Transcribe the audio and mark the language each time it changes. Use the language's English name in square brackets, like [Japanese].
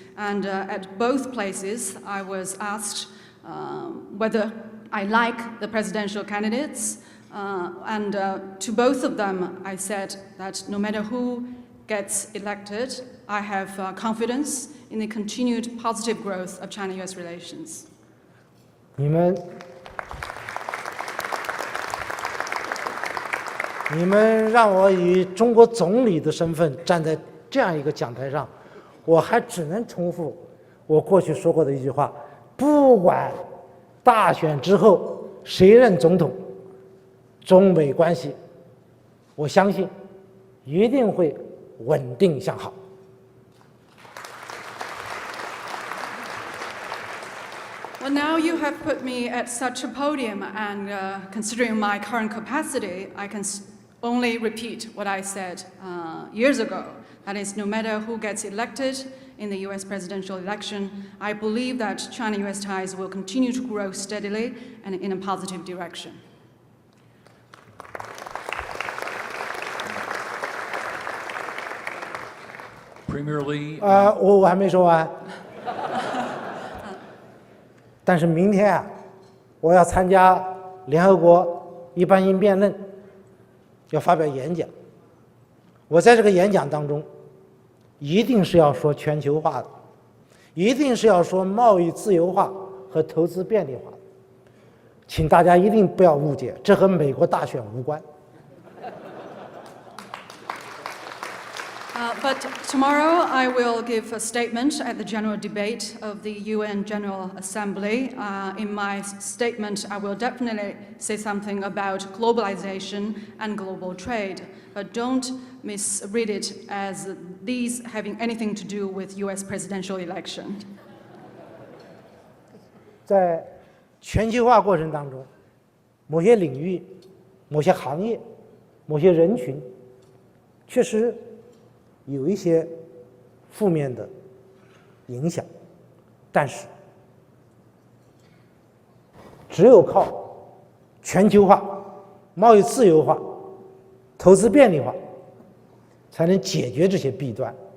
[English] And at both places, I was asked whether I like the presidential candidates. And to both of them, I said that no matter who gets elected, I have confidence in the continued positive growth of China-US relations. [Chinese] 你们让我以中国总理的身份站在这样一个讲台上，我还只能重复我过去说过的一句话： 不管大选之后谁任总统，中美关系，我相信一定会稳定向好。 [English] Well, now you have put me at such a podium, and considering my current capacity, I can only repeat what I said years ago. That is, no matter who gets elected in the U.S. presidential election, I believe that China-U.S. ties will continue to grow steadily and in a positive direction. Premier Lee. [Chinese] 我还没说完。但是明天啊，我要参加联合国一般应辩论，要发表演讲。我在这个演讲当中，一定是要说全球化的，一定是要说贸易自由化和投资便利化的。请大家一定不要误解，这和美国大选无关。 [English] But tomorrow I will give a statement at the general debate of the UN General Assembly. In my statement, I will definitely say something about globalization and global trade, but don't misread it as these having anything to do with US presidential election. [Chinese] 在全球化过程当中，某些领域、某些行业、某些人群，确实有一些负面的影响，但是只有靠全球化、贸易自由化、投资便利化，才能解决这些弊端。